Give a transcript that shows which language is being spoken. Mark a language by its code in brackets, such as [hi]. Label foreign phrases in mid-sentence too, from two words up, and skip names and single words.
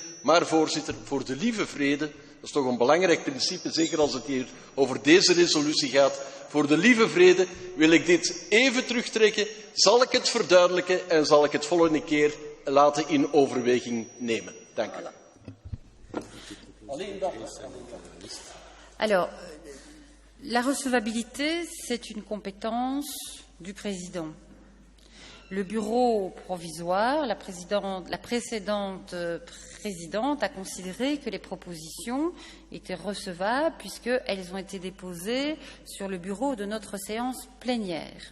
[nl] Maar voorzitter, voor de lieve vrede, dat is toch een belangrijk principe, zeker als het hier over deze resolutie gaat. Voor de lieve vrede wil ik dit even terugtrekken, zal ik het verduidelijken en zal ik het volgende keer laten in overweging nemen. Dank u. [fr] Alors, la recevabilité, c'est une compétence du président. Le bureau provisoire, la précédente présidente a considéré que les propositions étaient recevables puisqu'elles ont été déposées sur le bureau de notre séance plénière.